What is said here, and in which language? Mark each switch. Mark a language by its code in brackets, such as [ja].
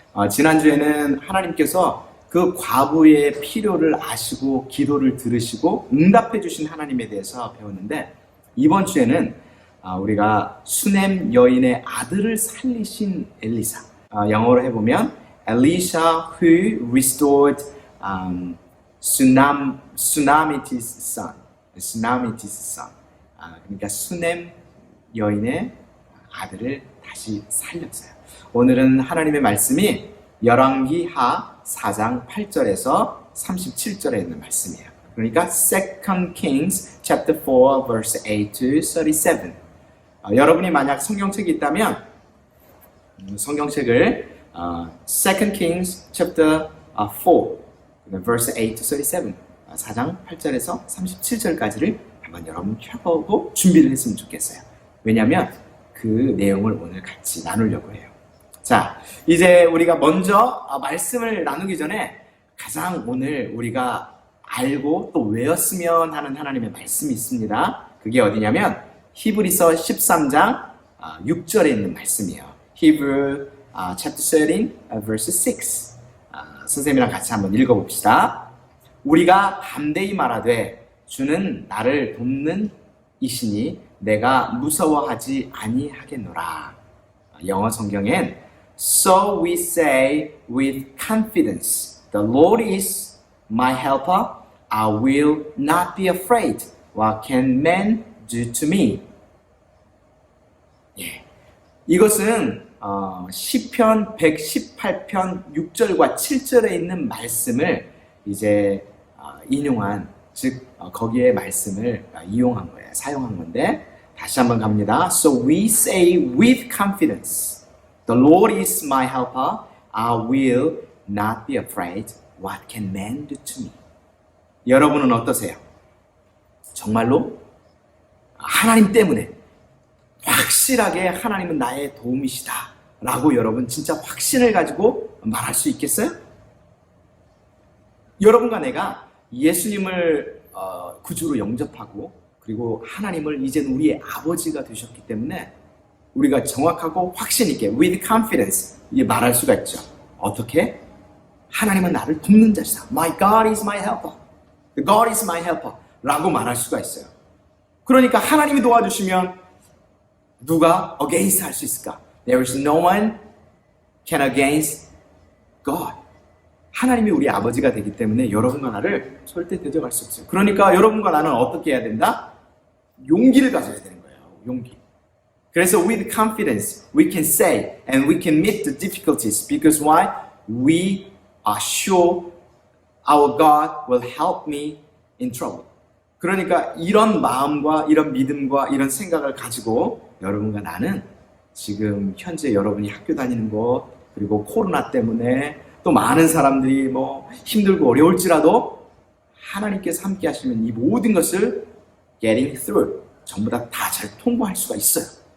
[ko] 지난주에는 하나님께서 그 과부의 필요를 아시고 기도를 들으시고 응답해 주신 하나님에 대해서 배웠는데 이번 주에는 우리가 수넴 여인의 아들을 살리신 엘리사, 영어로 해보면 [en] Elisha who restored Sunamiti's son. [ko] 그러니까 수넴 여인의 아들을 다시 살렸어요. 오늘은 하나님의 말씀이 열왕기하 4장 8절에서 37절에 있는 말씀이에요. [en] 그러니까 2 Kings chapter 4 verse 8 to 37. [ko] 여러분이 만약 성경책이 있다면 성경책을 [en] 2 Kings chapter 4 verse 8 to 37 [ko] 4장 8절에서 37절까지를 한번 여러분 펴보고 준비를 했으면 좋겠어요. 왜냐하면 그 내용을 오늘 같이 나누려고 해요. 자, 이제 우리가 먼저 말씀을 나누기 전에 가장 오늘 우리가 알고 또 외웠으면 하는 하나님의 말씀이 있습니다. 그게 어디냐면 히브리서 13장 6절에 있는 말씀이에요. [en] Hebrew chapter 13 verse 6. [ko] 선생님이랑 같이 한번 읽어봅시다. 우리가 담대히 말하되 주는 나를 돕는 이시니 내가 무서워하지 아니하겠노라. 영어 성경엔 [en] So we say with confidence, the Lord is my helper. I will not be afraid. What can man do to me? [ko] 예, 이것은 시편 118편 6절과 7절에 있는 말씀을 이제 인용한, 즉 거기에 말씀을 이용한 거예요. 사용한 건데 다시 한번 갑니다. [en] So we say with confidence, the Lord is my helper. I will not be afraid. What can man do to me? [ko] 여러분은 어떠세요? 정말로 하나님 때문에 확실하게 하나님은 나의 도움이시다 라고 여러분 진짜 확신을 가지고 말할 수 있겠어요? 여러분과 내가 예수님을 구주로 영접하고 그리고 하나님을 이제는 우리의 아버지가 되셨기 때문에 우리가 정확하고 확신 있게 [en] with confidence [ko] 이게 말할 수가 있죠. 어떻게? 하나님은 나를 돕는 자시다. [en] My God is my helper. God is my helper. 라고 말할 수가 있어요. [ko] 그러니까 하나님이 도와주시면 누가 against 할 수 있을까? [en] There is no one can against God. [ko] 하나님이 우리 아버지가 되기 때문에 여러분과 나를 절대 대적할 수 없어요. 그러니까 여러분과 나는 어떻게 해야 된다? 용기를 가져야 되는 거예요. 용기. [en] 그래서 with confidence we can say and we can meet the difficulties because why? We are sure our God will help me in trouble. [ko] 그러니까 이런 마음과 이런 믿음과 이런 생각을 가지고 여러분과 나는 지금 현재 여러분이 학교 다니는 것 그리고 코로나 때문에 또 많은 사람들이 뭐 힘들고 어려울지라도 하나님께서 함께 하시면 이 모든 것을 [en] getting through [ko] 전부 다 잘 통과할 수가 있어요.